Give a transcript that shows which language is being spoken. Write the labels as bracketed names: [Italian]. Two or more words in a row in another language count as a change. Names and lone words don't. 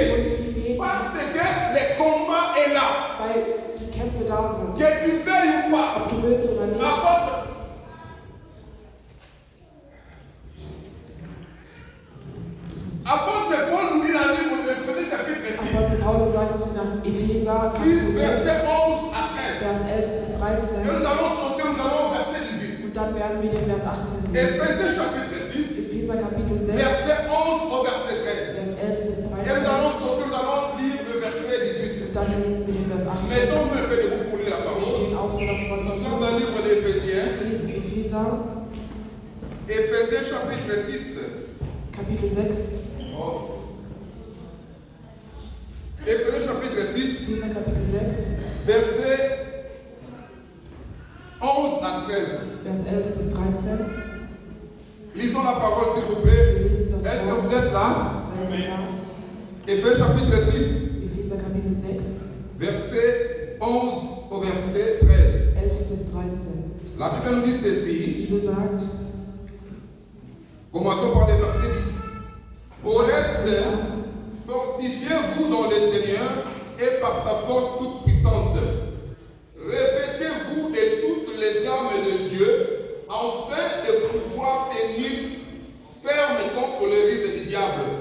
[French] Parce que le combat est là. Que tu veuilles ou pas. Apôtre Paul nous dit dans le livre de Éphésiens chapitre 6. [German] Paulus sagt nach Epheser 6, [French] verset 11 à 13. [German] Vers 11 bis 13. [French] Et nous allons sauter, nous allons au verset 18. [German] Und dann werden wir den Vers 18 lesen. [French] Éphésiens chapitre 6. [German] Epheser Kapitel 6. [French] Verset 11 au verset 13. [German] Vers 11 bis 13. [French] Et nous allons sauter, nous allons lire le verset 18. [German] Und dann lesen wir den Vers 18. [French] Mettons-nous un peu debout pour lire la [German] Wir [French] parole. [German] stehen auf für das Wort [French] Nous [German] Gottes. [French] sommes dans le livre d'Éphésiens. [German] Wir lesen Epheser. [French] Éphésiens chapitre 6. [German] Kapitel 6. [French] Oh. Éphésiens chapitre 6. [German] Epheser Kapitel 6. [French] Verset 11 à 13. [German] Vers 11 bis 13. [French] Lisons la parole s'il vous plaît. [German] Wir lesen das [French] Est-ce que [German] Wort. [French] vous êtes là? [German] Seid ihr da? [French] Éphésiens chapitre 6. [German] Epheser Kapitel 6. [French] Verset 11 au verset 13. [German] 11 bis 13. [French] La Bible nous dit [German] Die [French] ceci. [German] Bibel sagt, [French] Commençons par le verset 10. Au reste, fortifiez-vous dans le Seigneur et par sa force toute puissante. Revêtez-vous de toutes les armes de Dieu, afin de pouvoir tenir ferme contre les risques du diable.